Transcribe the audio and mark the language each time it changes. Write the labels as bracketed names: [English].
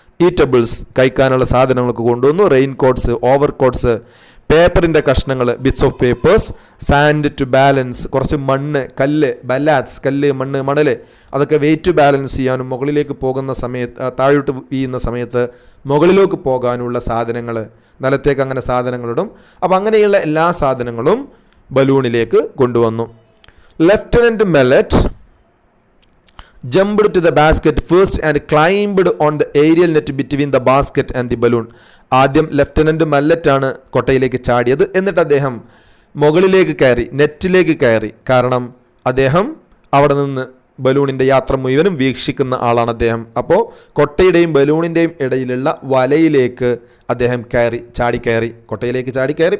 [Malayalam] Eatables കഴിക്കാനുള്ള സാധനങ്ങളൊക്കെ കൊണ്ടുവന്നു. റെയിൻ കോട്ട്സ്, ഓവർ കോട്ട്സ്, പേപ്പറിൻ്റെ കഷ്ണങ്ങൾ, [English] bits of papers, sand to balance, [Malayalam] കുറച്ച് മണ്ണ്, കല്ല്, ബലാറ്റ്സ്, കല്ല്, മണ്ണ്, മണൽ, അതൊക്കെ വെയിറ്റ് ബാലൻസ് ചെയ്യാനും മുകളിലേക്ക് പോകുന്ന സമയത്ത് താഴോട്ട് വീഴുന്ന സമയത്ത് മുകളിലേക്ക് പോകാനുള്ള സാധനങ്ങൾ, നിലത്തേക്ക് അങ്ങനെ സാധനങ്ങളിടും. അപ്പോൾ അങ്ങനെയുള്ള എല്ലാ സാധനങ്ങളും ബലൂണിലേക്ക് കൊണ്ടുവന്നു. Lieutenant മെല്ലറ്റ് [English] jumped to the basket first and climbed on the aerial net between the basket and the balloon. [Malayalam] ആദ്യം ലെഫ്റ്റനൻറ്റ് മല്ലറ്റാണ് കൊട്ടയിലേക്ക് ചാടിയത്. എന്നിട്ട് അദ്ദേഹം മുകളിലേക്ക് കയറി, നെറ്റിലേക്ക് കയറി. കാരണം അദ്ദേഹം അവിടെ നിന്ന് ബലൂണിൻ്റെ യാത്ര മുഴുവനും വീക്ഷിക്കുന്ന ആളാണ് അദ്ദേഹം. അപ്പോൾ കൊട്ടയുടെയും ബലൂണിൻ്റെയും ഇടയിലുള്ള വലയിലേക്ക് അദ്ദേഹം ചാടിക്കയറി, കൊട്ടയിലേക്ക് ചാടിക്കയറി.